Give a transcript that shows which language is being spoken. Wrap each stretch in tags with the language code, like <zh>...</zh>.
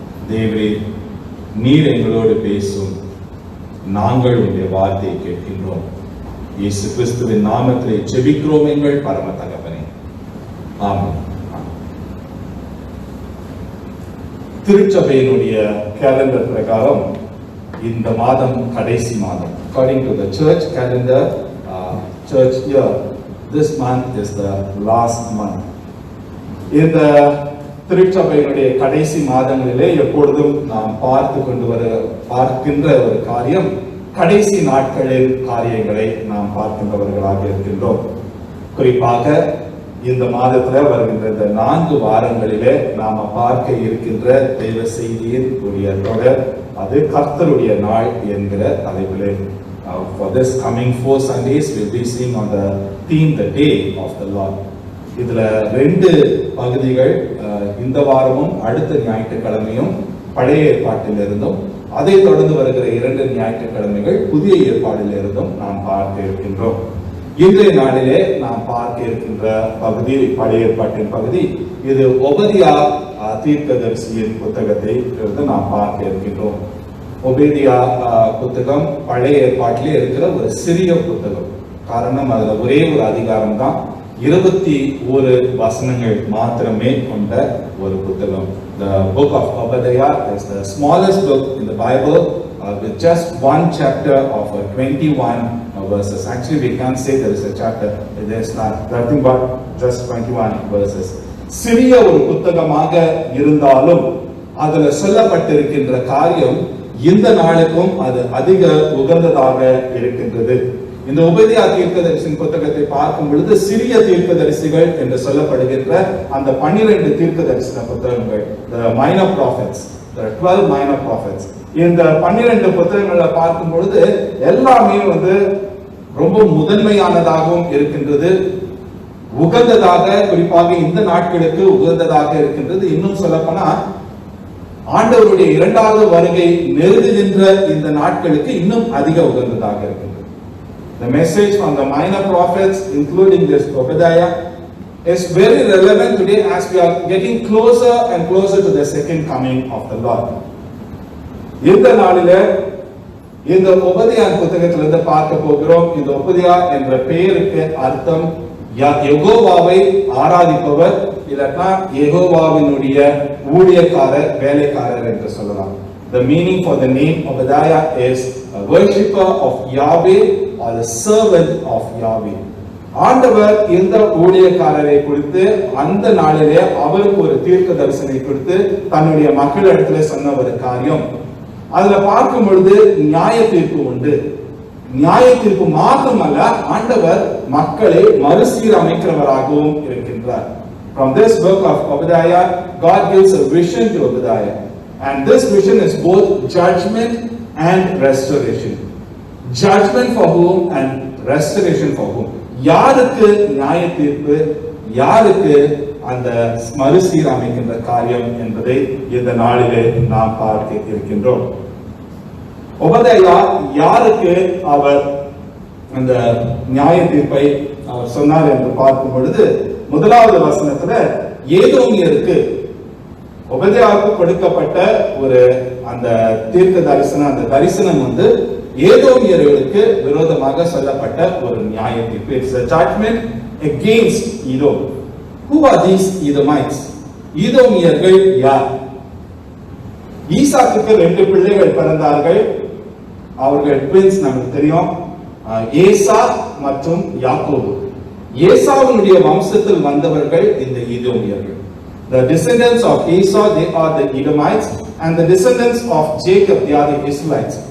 <ta>தேவரே, நீர் எங்களோடு பேசும், நாங்கள் உடைய வார்த்தையை கேட்கின்றோம். இயேசு கிறிஸ்துவின் நாமத்திலே ஜெபிக்கிறோம் எங்கள் பரம தகப்பனே, ஆமென். திருச்சபையினுடைய கேலண்டர் பிரகாரம் இந்த மாதம் கடைசி மாதம்.</ta> <en>According to the church calendar, church year, this month is the last month.</en> <ta>இந்த திருச்சபையினுடைய கடைசி மாதங்களிலே எப்பொழுதும் நாம் பார்க்கின்ற ஒரு காரியம், கடைசி நாட்களின் காரியங்களை நாம் பார்க்கின்றவர்களாக இருக்கின்றோம். குறிப்பாக இந்த மாதத்துல வருகின்ற இந்த 4 வாரங்களிலே நாம பார்க்க இருக்கின்ற தெய்வ செய்தியின் உரிய தொடர், அது கர்த்தருடைய நாள் என்கிற தலைப்பிலே.</ta> <en>For this coming 4 Sundays we'll be seeing on the theme, the day of the Lord.</en> <ta>இதுல 2 பகுதிகள், இந்த வாரமும் அடுத்த ஞாயிற்றுக்கிழமையும் பழைய ஏற்பாட்டில் இருந்தும், அதை தொடர்ந்து வருகிற 2 ஞாயிற்றுக்கிழமைகள் புதிய ஏற்பாடில் இருந்தும் நாம் பார்க்க இருக்கின்றோம். இன்றைய நாளிலே நாம் பார்க்க இருக்கின்ற பகுதி பழைய ஏற்பாட்டின் பகுதி. இது ஒபதியா தீர்க்கதரிசியின் புத்தகத்தை இருந்து நாம் பார்க்க இருக்கின்றோம். ஒபதியா புத்தகம் பழைய ஏற்பாட்டிலே இருக்கிற ஒரு சிறிய புத்தகம். காரணம், அதுல ஒரே ஒரு அதிகாரம் தான், 21 வசனங்கள் மாத்திரமே கொண்ட ஒரு புத்தகம்.</ta> <en>The book of Obadiah is the smallest book in the Bible, with just 1 chapter of 21 verses. Actually, we can't say there is a chapter. There is nothing but just 21 verses.</en> <ta>சிறிய ஒரு புத்தகமாக இருந்தாலும் அதுல சொல்லப்பட்டிருக்கின்ற காரியம் இந்த நாளுக்கும் அது அதிக உகந்ததாக இருக்கின்றது. இந்த ஒபதியா தீர்க்கதரிசியின் புத்தகத்தை பார்க்கும் பொழுது சிறிய தீர்க்கதரிசிகள் என்று சொல்லப்படுகின்ற அந்த 12 தீர்க்கதரிசன புத்தகங்கள்,</ta> <en>the minor prophets, the 12 minor prophets,</en> <ta>இந்த 12 புத்தகங்களை பார்க்கும் பொழுது எல்லாமே ரொம்ப முதன்மையானதாகவும் இருக்கின்றது, உகந்ததாக, குறிப்பாக இந்த நாட்களுக்கு உகந்ததாக இருக்கின்றது. இன்னும் சொல்லப்போனா ஆண்டவருடைய 2வது வருகை நெருங்குகின்ற இந்த நாட்களுக்கு இன்னும் அதிக உகந்ததாக இருக்கின்றது.</ta> <en>The message from the minor prophets, including this Obadiah, is very relevant today as we are getting closer and closer to the second coming of the Lord.</en> <ta>இந்த நாளிலே இந்த ஒபதியா புத்தகத்திலிருந்து பார்க்க போகிறோம். இந்த ஒபதியா என்ற பெயருக்கு அர்த்தம் யெகோவாவை ஆராதிப்பவர், இல்லைன்னா யெகோவாவினுடைய ஊழியக்காரர், வேலைக்காரர் என்று சொல்லலாம்.</ta> <en>The meaning for the name Obadiah is a worshipper of Yahweh or the servant of Yahweh.</en> <ta>ஆண்டவர் இந்த ஊழியக்காரரை குறித்து அந்த நாளிலே அவருக்கு ஒரு தீர்க்க தரிசனை கொடுத்து தன்னுடைய மக்களிடத்துல சொன்ன ஒரு காரியம். அதுல பார்க்கும் பொழுது நியாய தீர்ப்பு உண்டு. நியாய தீர்ப்பு மாத்திரமல்ல, ஆண்டவர் மக்களை மறுசீரமைக்கிறவராகவும் இருக்கின்றார்.</ta> <en>From this book of Obadiah, God gives a vision to Obadiah, and this vision is both judgment and restoration. Judgment for whom and restoration for whom?</en> <ta>யாருக்கு நியாய தீர்ப்பு, யாருக்கு அந்த மறுசீரமைக்கின்ற காரியம் என்பதை இந்த நாளிலே நாம் பார்க்க இருக்கின்றோம். ஒபதேயா யாருக்கு அவர் அந்த நியாய தீர்ப்பை அவர் சொன்னார் என்று பார்க்கும் பொழுது, முதலாவது வசனத்துல ஏதோமியருக்கு ஒபதேயாவுக்கு கொடுக்கப்பட்ட ஒரு அந்த தீர்க்க தரிசனம், அந்த தரிசனம் வந்து ஏதோமியர்களுக்கு விரோதமாக சொல்லப்பட்ட ஒரு நியாய தீர்ப்பு.</ta> <en>It's a judgment against Edom. Who are these Edomites?</en> <ta>ஈதோமியர்கள் யார்? ஈசாக்குக்கு 2 பிள்ளைகள் பிறந்தார்கள். அவர்கள் ட்வின்ஸ், நமக்கு தெரியும், ஏசா மற்றும் யாக்கோபு. ஏசாவினுடைய வம்சத்தில் வந்தவர்கள் இந்த ஈதோமியர்கள்.</ta> <en>The descendants of Esau, they are the Edomites, and the descendants of Jacob, they are the Israelites.</en>